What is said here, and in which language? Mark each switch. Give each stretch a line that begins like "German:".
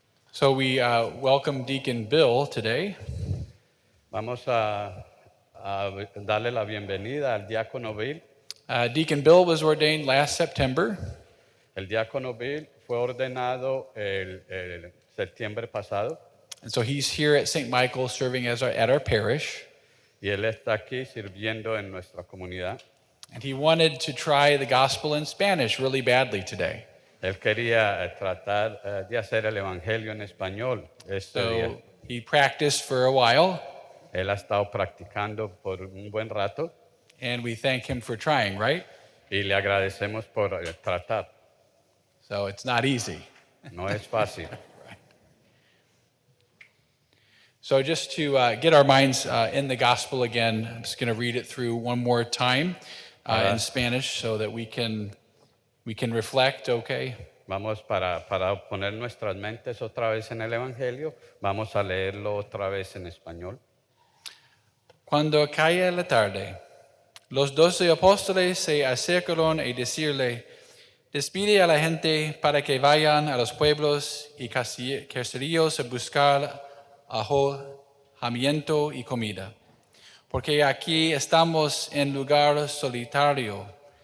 English: So we welcome Deacon Bill today.
Spanish: Vamos a darle la bienvenida al diácono Bill.
English: Deacon Bill was ordained last September,
Spanish: El diácono Bill fue ordenado el septiembre pasado
English: and so he's here at St. Michael serving as at our parish.
Spanish: y él está aquí sirviendo en nuestra comunidad.
English: And he wanted to try the gospel in Spanish really badly today.
Spanish: Él quería tratar de hacer el evangelio en español este día.
English: So he practiced for a while,
Spanish: Él ha estado practicando por un buen rato
English: and we thank him for trying, right?
Spanish: y le agradecemos por tratar.
English: So it's not easy.
Spanish: No es fácil.
English: So just to get our minds in the gospel again, I'm just going to read it through one more time in Spanish so that we can reflect, okay?
Spanish: Vamos para poner nuestras mentes otra vez en el evangelio, vamos a leerlo otra vez en español. Cuando cae la tarde, los 12 apóstoles se acercaron y decirle, despide a la gente para que vayan a los pueblos y caseríos a buscar alojamiento y comida, porque aquí estamos en lugar solitario.